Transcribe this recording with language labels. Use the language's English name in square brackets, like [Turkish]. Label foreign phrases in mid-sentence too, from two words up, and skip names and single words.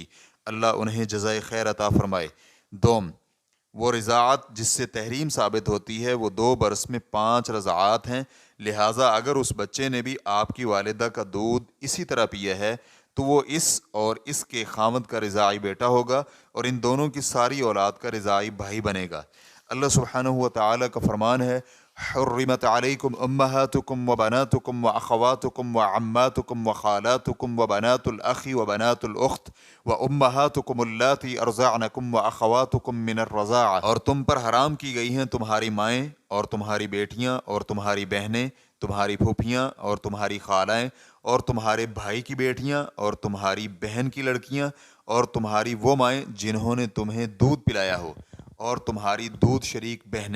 [Urdu] اللہ انہیں جزائے خیر عطا فرمائے۔ دوم، وہ رضاعت جس سے تحریم ثابت ہوتی ہے وہ 2 برس میں 5 رضاعات ہیں، لہٰذا اگر اس بچے نے بھی آپ کی والدہ کا دودھ اسی طرح پیا ہے تو وہ اس اور اس کے خاوند کا رضاعی بیٹا ہوگا اور ان دونوں کی ساری اولاد کا رضاعی بھائی بنے گا۔ [Arabic] اللہ سبحانہ وتعالی [Urdu] کا فرمان ہے، [Arabic] حرمت علیکم امہاتکم وبناتکم واخواتکم وعماتکم وخالاتکم وبنات الاخ وبنات الاخت وامہاتکم اللاتی ارضعنکم واخواتکم من الرضاعہ، [Urdu] اور تم پر حرام کی گئی ہیں تمہاری مائیں اور تمہاری بیٹیاں اور تمہاری بہنیں، تمہاری پھوپھیاں اور تمہاری خالائیں اور تمہارے بھائی کی بیٹیاں اور تمہاری بہن کی لڑکیاں اور تمہاری وہ مائیں جنہوں نے تمہیں دودھ پلایا ہو اور تمہاری دودھ شریک بہنیں۔